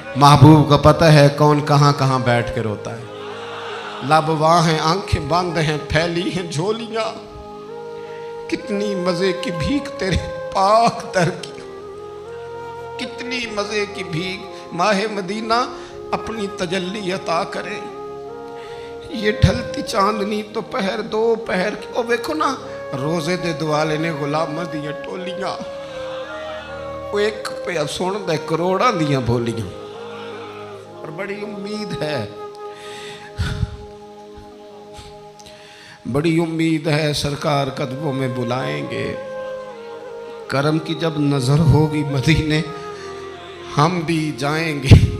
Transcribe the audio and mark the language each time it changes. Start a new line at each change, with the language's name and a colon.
Urdu: محبوب کو پتہ ہے کون کہاں کہاں بیٹھ کے روتا ہے. لب واہ ہیں, آنکھیں بند ہیں, پھیلی ہیں جھولیاں. کتنی مزے کی بھیک تیرے پاک در کی, کتنی مزے کی بھیک. ماہ مدینہ اپنی تجلی عطا کرے. یہ ڈھلتی چاندنی تو پہر دو پہر کی.
Punjabi: او ویکھو نا, روزے دے دوالے نے غلامہ دیاں ٹولیاں, وہ ایک پہ سن دے کروڑاں دیاں بولیاں.
Urdu: اور بڑی امید ہے, بڑی امید ہے سرکار قدموں میں بلائیں گے. کرم کی جب نظر ہوگی مدینے ہم بھی جائیں گے.